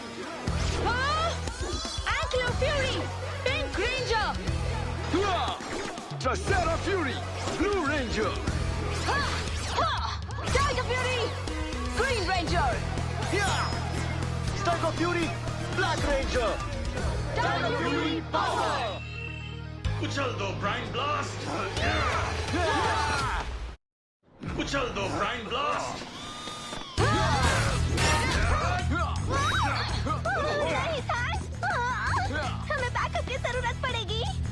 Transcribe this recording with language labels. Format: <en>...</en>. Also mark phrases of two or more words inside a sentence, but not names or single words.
<en>Ankylo Fury, Pink Ranger। Tricera Fury, Blue Ranger. Tiger Fury, Green Ranger। Tiger Fury, Black Ranger। Dino Fury Power।</en> <hi>उछल दो ब्राइन ब्लास्ट। उछल दो ब्राइन ब्लास्ट। हमें बैकअप की जरूरत पड़ेगी।</hi>